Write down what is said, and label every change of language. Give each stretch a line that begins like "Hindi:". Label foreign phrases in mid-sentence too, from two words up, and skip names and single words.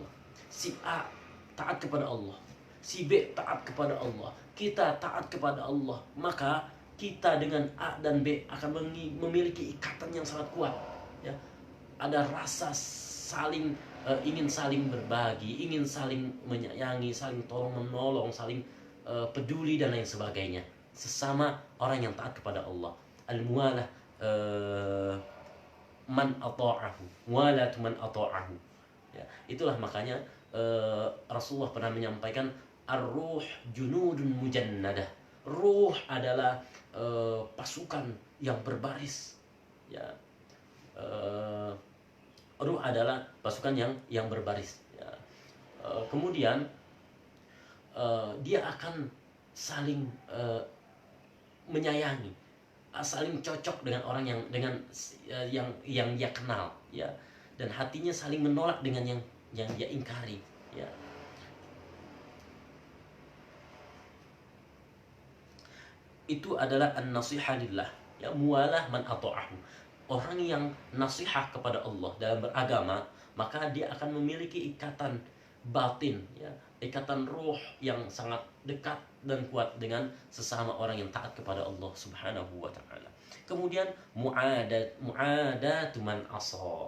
Indonesian: Si A taat kepada Allah, si B taat kepada Allah, kita taat kepada Allah, maka kita dengan A dan B akan memiliki ikatan yang sangat kuat, ya. Ada rasa saling ingin saling berbagi, ingin saling menyayangi, saling tolong menolong, saling peduli dan lain sebagainya sesama orang yang taat kepada Allah.
Arabic: الموالاة من أطاعه، ولاة من أطاعه,
Indonesian: ya. Itulah makanya Rasulullah pernah menyampaikan
Arabic: الروح جنود مجندة.
Indonesian: Ruh adalah pasukan yang berbaris, ya. Ruh adalah pasukan yang berbaris, ya. Kemudian dia akan saling menyayangi, saling cocok dengan orang yang dia kenal, ya, dan hatinya saling menolak dengan yang dia ingkari, ya. Itu adalah
Arabic: النصيحة لله,
Indonesian: ya,
Arabic: موالاة من أطاعه.
Indonesian: Orang yang nasihah kepada Allah dalam beragama, maka dia akan memiliki ikatan batin, ya, ikatan ruh yang sangat dekat dan kuat dengan sesama orang yang taat kepada Allah
Arabic: سبحانه وتعالى. Kemudian معاداة من عصاه.